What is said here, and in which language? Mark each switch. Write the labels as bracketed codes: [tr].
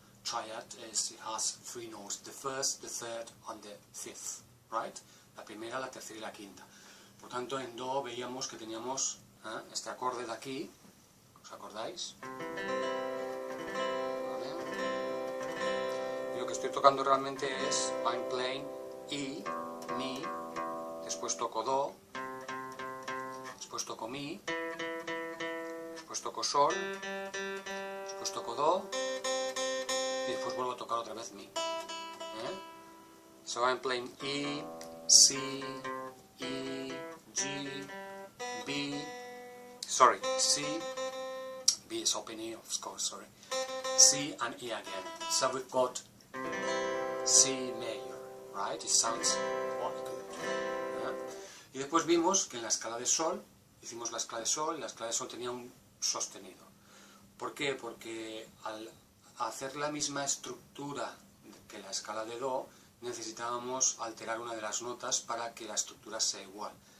[en] Triad it has three notes: the first, the third, and the fifth, right? [es] La primera, la tercera y la quinta. Por tanto, en do veíamos que teníamos este acorde de aquí, ¿os acordáis? ¿Vale? Y lo que estoy tocando realmente es [en] I'm playing E, [es] Mi, después toco Do, después toco Mi, después toco Sol, después toco Do y después vuelvo a tocar otra vez Mi. [en] So I'm playing E, C, E, G, B, sorry, C, B is open E, of course, sorry, C and E again. So we've got C major, right? It sounds quite good. [es] Y después vimos que en la escala de Sol, hicimos la escala de Sol, y la escala de Sol tenía un sostenido. ¿Por qué? Porque al hacer la misma estructura que la escala de Do, necesitábamos alterar una de las notas para que la estructura sea igual.